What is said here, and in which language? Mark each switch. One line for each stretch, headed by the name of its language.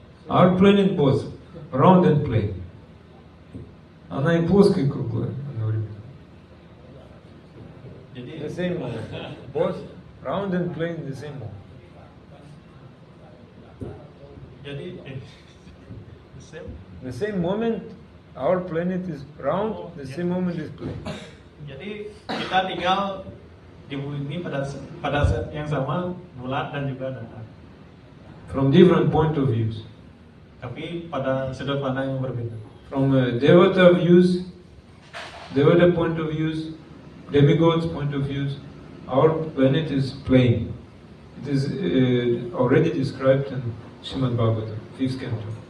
English: Our planet both round and plane.
Russian: Она и плоская, и круглая одновременно.
Indonesian: Jadi
English: The same moment. Both round and plane the same moment. jadi the same. The same moment our planet is round, the same moment is plane.
Indonesian: Jadi kita tinggal di bumi ini pada saat yang sama, bulat dan juga datar.
English: From different point of views.
Indonesian: Tapi pada sudut pandang yang berbeda.
English: From Devata views, Devata point of views, demigods point of views, our planet is plane. It is already described in Srimad Bhagavatam, 5th canto.